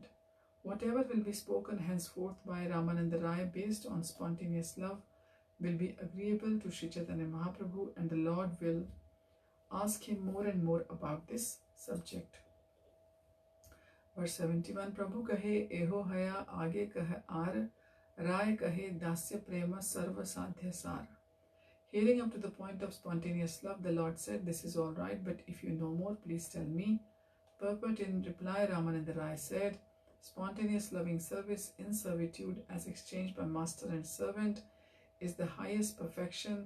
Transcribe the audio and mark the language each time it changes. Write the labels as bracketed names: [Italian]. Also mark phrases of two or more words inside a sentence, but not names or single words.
[English] Whatever will be spoken henceforth by Rāmānanda Rāya based on spontaneous love will be agreeable to Sri Caitanya Mahāprabhu, and the Lord will ask him more and more about this subject. [Bangla] Verse 71, প্রভু কহে এহো হয় আগে কহে আর, রায় কহে দাস্য প্রেম সর্ব সাধ্য সার. [English] Hearing up to the point of spontaneous love, the Lord said, "This is all right, but if you know more, please tell me." Purport: in reply, Rāmānanda Rāya said, spontaneous loving service in servitude as exchanged by master and servant is the highest perfection.